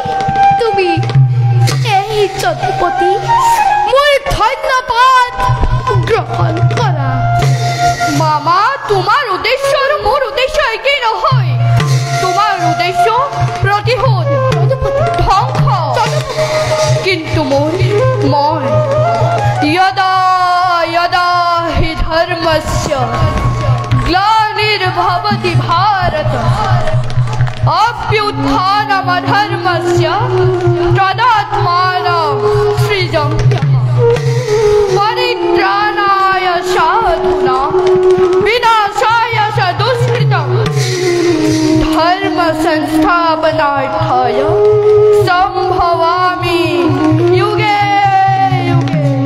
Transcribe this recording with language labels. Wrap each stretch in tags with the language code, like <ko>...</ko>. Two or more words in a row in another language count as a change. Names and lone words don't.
<as>তুমি এই যদুপতি, মোৰ ধন্যবাদ গ্ৰহণ কৰা। মামা, তোমাৰ উদ্দেশ্য আৰু মোৰ উদ্দেশ্য একেই নহয়। তোমাৰ উদ্দেশ্য প্ৰতিশোধ, ধ্বংস, কিন্তু মই</as> <sa>यदा यदा हि धर्मस्य ग्लानिर्भवति भारत अभ्युत्थानमधर्मस्य तदात्मानं सृजन्त्यहम् परित्राणाय साधूनां विनाशाय च दुष्कृतं धर्म संस्थापनार्थाय संभवामि युगे युगे।</sa>